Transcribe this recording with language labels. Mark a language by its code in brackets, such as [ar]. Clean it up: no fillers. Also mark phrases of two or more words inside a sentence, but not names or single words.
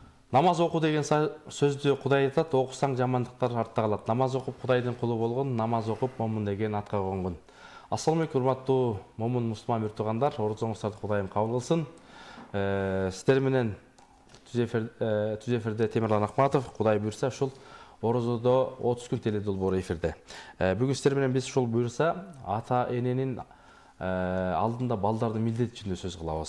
[kk] Намаз оқу деген сөзді Құдай айтады, оқысаң жамандықтар артта қалады. Намаз оқып Құдайдың құлы болғын, намаз оқып момын деген атқа қонғын. Ассалаумағалейкум, [ky] урматтуу момун мусулман биртугандар, орозоңуздарды Кудайым кабыл кылсын. Сиздер менен түз эфирде Темирлан Акматов, Кудай буйрса ушул орозодо 30 күн теле долбоору эфирде. Бүгүн сиздер менен биз ушул буйрса ата эненин алдында балдардын милдети жөнүндө сөз кылабыз.